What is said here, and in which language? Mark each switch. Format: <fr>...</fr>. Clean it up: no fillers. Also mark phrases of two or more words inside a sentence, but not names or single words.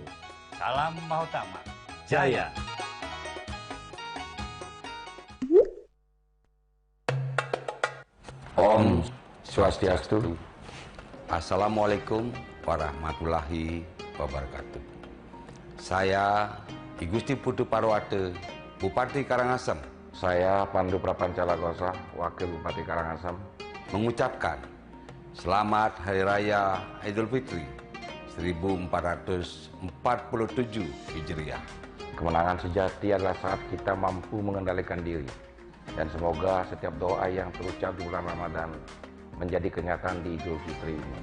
<id>Salam Mahotama Jaya.</id> <ban>Om Swastiastu.</ban> <ar>السلام عليكم ورحمة الله وبركاته.</ar> <id>Saya I Gusti Putu Parwate, Bupati Karangasem. Saya Pandu Prapancalagosa, Wakil Bupati Karangasem, mengucapkan Selamat Hari Raya Idul Fitri 1447 Hijriah. Kemenangan sejati adalah saat kita mampu mengendalikan diri. Dan semoga setiap doa yang terucap di bulan Ramadan menjadi kenyataan di Idul Fitri ini.</id>